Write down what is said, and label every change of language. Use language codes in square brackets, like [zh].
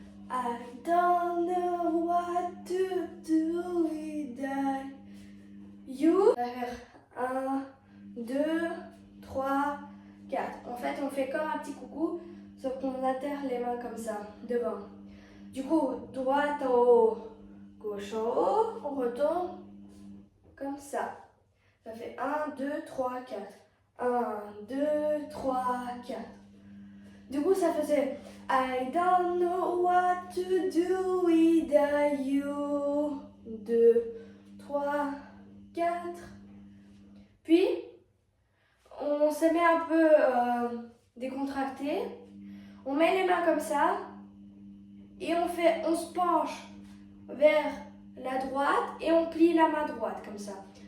[en] I don't know what to do without you. [fr] On va faire 1, 2, 3, 4. En fait, on fait comme un petit coucou, sauf qu'on atterre les mains comme ça, devant. Du coup, droite en haut, gauche en haut, on retourne comme ça. Ça fait 1, 2, 3, 4. 1, 2, 3, 4. Du coup, ça faisait [en] I don't know what to do without you. [fr] 2, 3, 4. Puis, on se met un peu décontracté. On met les mains comme ça. Et on se penche vers la droite et on plie la main droite comme ça.